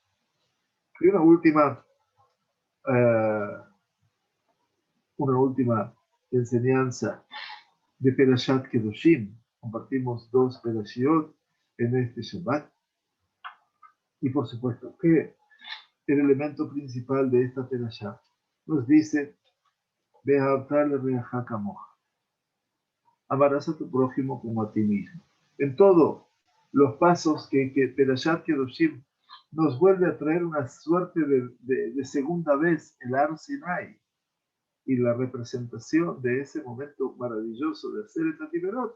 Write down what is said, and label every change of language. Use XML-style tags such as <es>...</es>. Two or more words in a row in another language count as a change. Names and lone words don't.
<es>Y una última enseñanza de Perashat Kedoshim. Compartimos 2 Perashiot en este Shabbat. Y por supuesto que el elemento principal de esta Perashat nos dice:</es> <he>ואהבת לרעך כמוך.</he> <es>Amarás a tu prójimo como a ti mismo. En todos los pasos que Perashat Kedoshim nos vuelve a traer una suerte de segunda vez el Har Sinai y la representación de ese momento maravilloso de hacer el Tatiberot.</es>